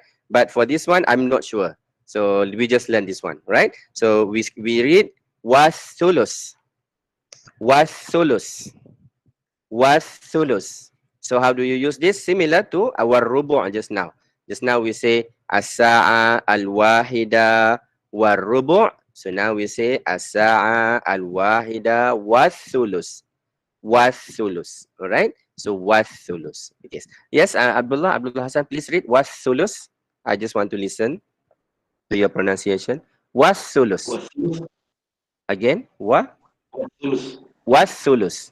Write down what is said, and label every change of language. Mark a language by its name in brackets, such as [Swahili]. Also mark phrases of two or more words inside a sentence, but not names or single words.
[English] But for this one, I'm not sure. So we just learn this one, right? So we read [Arabic] وثلث، وثلث. [English] So how do you use this? Similar to our rubu' just now. Just now we say [Arabic] الساعة الواحدة وربع'. [English] So now we say [Arabic] الساعة الواحدة وثلث. وثلث. [English] All right. So [Arabic] وثلث. [English] Yes. Yes. Abdullah Hassan, please read [Arabic] وثلث. [English] I just want to listen to your pronunciation. [Arabic] وثلث. Again. وثلث.